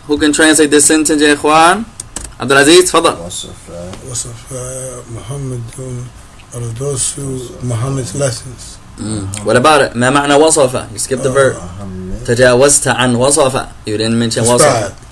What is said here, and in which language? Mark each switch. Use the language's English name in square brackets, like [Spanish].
[English] Who can translate this sentence [Arabic] يا إخوان؟ [English] عبد العزيز [Arabic] تفضل. وصف محمد الدرس [English] Muhammad's lessons. What about it? [Arabic] ما معنى وصف? [English] You skipped the verb. [Arabic] تجاوزت عن وصف. [English] You didn't mention وصف.